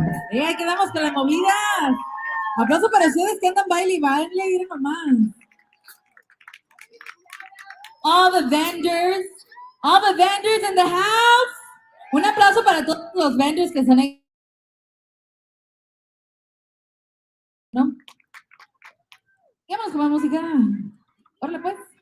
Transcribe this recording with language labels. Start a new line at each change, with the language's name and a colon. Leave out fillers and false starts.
Spanish: Ahí quedamos con la movida. Aplauso para ustedes que andan baile y baile, miren nomás.
English: All the vendors in the house.
Spanish: Un aplauso para todos los vendors que están ahí. ¿No? Vámonos con la música. Órale pues.